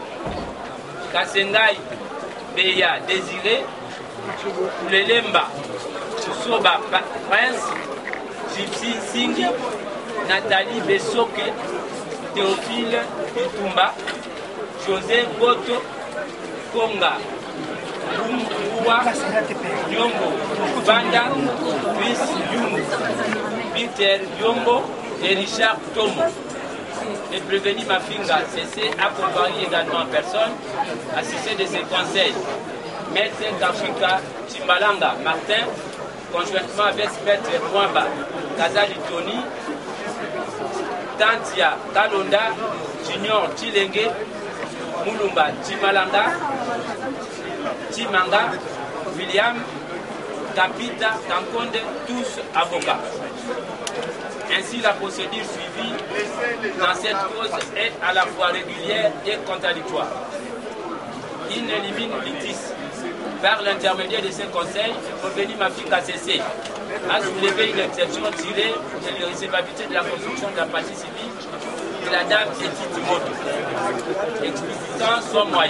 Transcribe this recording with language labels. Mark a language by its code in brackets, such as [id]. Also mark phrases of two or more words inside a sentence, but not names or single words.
[fr] Kasengai Beya Désiré, Lelemba Soba Prince, Gypsy Singi, Nathalie Bessoke, Théophile Itumba, José Boto, Konga, Bumbuwa, Yombo, Banda, Chris Yumbo, Peter Yombo et Richard Tomo. Le prévenu Mafinga CC a comparé également en personne, assisté de ses conseils. Maître Kafika Chimbalanga Martin, conjointement avec Maître Mwamba Kazali Tony, Tantia Kalonda, Junior Chilenge, Mulumba Chimalanga, Chimanga, William, Kapita, Kankonde, tous avocats. Ainsi, la procédure suivie dans cette cause est à la fois régulière et contradictoire. Il élimine litis. Par l'intermédiaire de ses conseils, le prévenu Mafinga CC a soulevé une exception tirée de l'irrecevabilité de la construction de la partie civile de la dame Edith Timoto, explicitant son moyen.